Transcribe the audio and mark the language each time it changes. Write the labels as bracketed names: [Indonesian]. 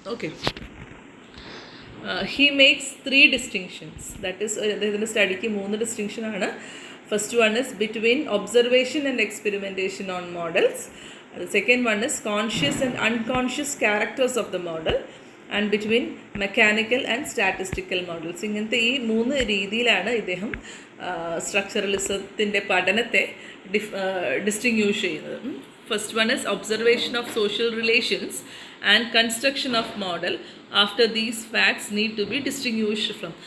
[English] Okay, he makes 3 distinctions. That is, [Malayalam] അദ്ദേഹത്തിൻ്റെ സ്റ്റഡിക്ക് 3 ഡിസ്റ്റിങ്ഷനാണ്. [English] First one is between observation and experimentation on models. The second one is conscious and unconscious characters of the model, and between mechanical and statistical models. [Malayalam] ഇങ്ങനത്തെ ഈ 3 രീതിയിലാണ് ഇദ്ദേഹം സ്ട്രക്ചറലിസത്തിൻ്റെ പഠനത്തെ distinguish ചെയ്യുന്നത്. [English] First one is observation of social relations and construction of model. After these facts need to be distinguished from.